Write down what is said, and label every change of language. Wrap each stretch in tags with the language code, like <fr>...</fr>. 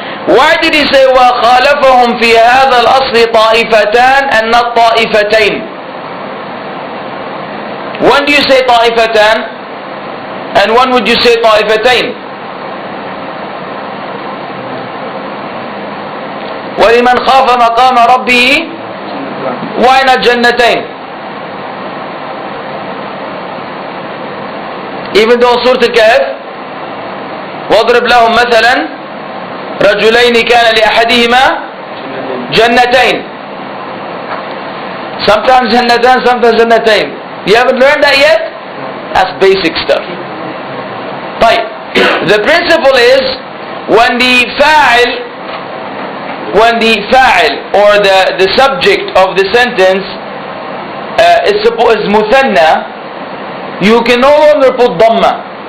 <en>Why did he say</en> <ar>وَخَالَفَهُمْ فِي هَذَا الْأَصْلِ طَائِفَتَانِ</ar> <en>and not طَائِفَتَيْن? When do you say طَائِفَتَانِ and when would you say طَائِفَتَيْن?</en> <ar>وَلِمَنْ خَافَ مَقَامَ رَبِّهِ.</ar> <en>Why not جَنَّتَيْن? Even though Surah Al-Kahf,</en> <ar>وَاضْرِبْ لَهُمْ مَثَلًا رَجُلَيْنِ كَانَ لِأَحَدِهِمَا جَنَّتَيْن.</ar> <en>Sometimes جَنَّتَيْن, sometimes جَنَّتَيْن. You haven't learned that yet? That's basic stuff. Right. The principle is when the fa'il or the subject of the sentence is muthanna, you can no longer put dhamma.</en>